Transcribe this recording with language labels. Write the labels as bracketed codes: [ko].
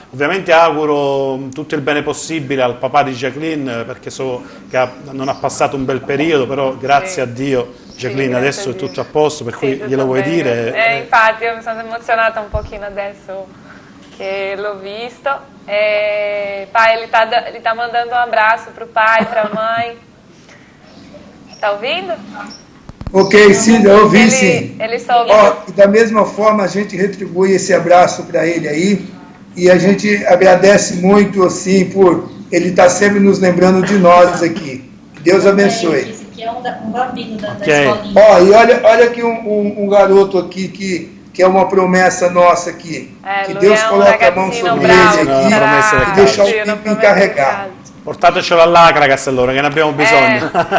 [it] Ovviamente auguro tutto il bene possibile al papà di Jacqueline, perché so che non ha passato un bel periodo, però grazie a Dio Jacqueline adesso è tutto a posto, per cui glielo vuoi dire? Infatti io mi sono emozionata un pochino adesso che l'ho visto. [pt] Pai, ele tá mandando abraço pro pai, pra mãe. Tá ouvindo? Ok, sim, eu ouvi sim. Ele soube. E da mesma forma a gente retribui esse abraço para ele aí, e a gente agradece muito assim por ele estar sempre nos lembrando de nós aqui. Que Deus abençoe. Esse aqui é um bambino da escolinha. E olha aqui um garoto aqui que é uma promessa nossa aqui. Que Deus coloca a mão sobre ele aqui e deixa o tempo encarregar. [it] Portatecelo all'Acragas allora, che ne abbiamo bisogno.